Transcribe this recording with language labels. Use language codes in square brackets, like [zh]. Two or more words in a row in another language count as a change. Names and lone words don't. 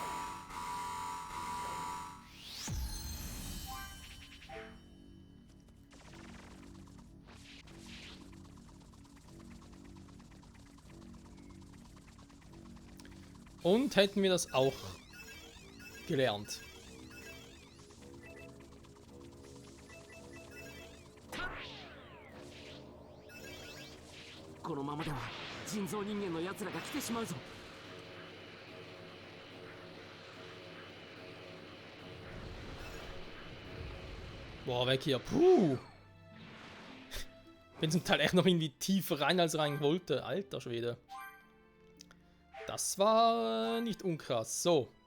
[de] Und hätten wir das auch gelernt. [ja] このままでは人造人間の奴らが来てしまうぞ。 [de] Boah, weg hier. Puh. Bin zum Teil echt noch irgendwie tiefer rein, als rein wollte. Alter Schwede. Das war nicht unkrass. So.